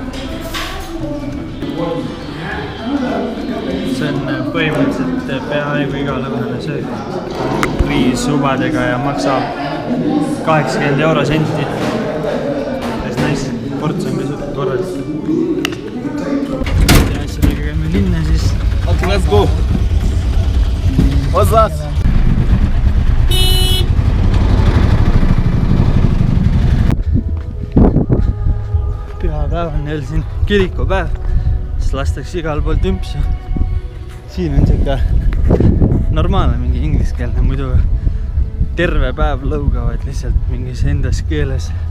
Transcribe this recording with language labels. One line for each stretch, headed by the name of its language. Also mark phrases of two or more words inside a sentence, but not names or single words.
Estonian: See on põhimõtteliselt peaaegu igalõunane söög. Riisubadega ja maksab 80 euro senti. Ports on pisut korralik. Ja asjadega käime linna siis.
English: Okay, let's go. What's that?
Estonian: Pühapäev on neil siin kirikupäev. Siis lastakse igal pool tümpsu. Siin on siuke normaalne mingi ingliskeelne, muidu terve päev lõugavad lihtsalt mingis endas keeles.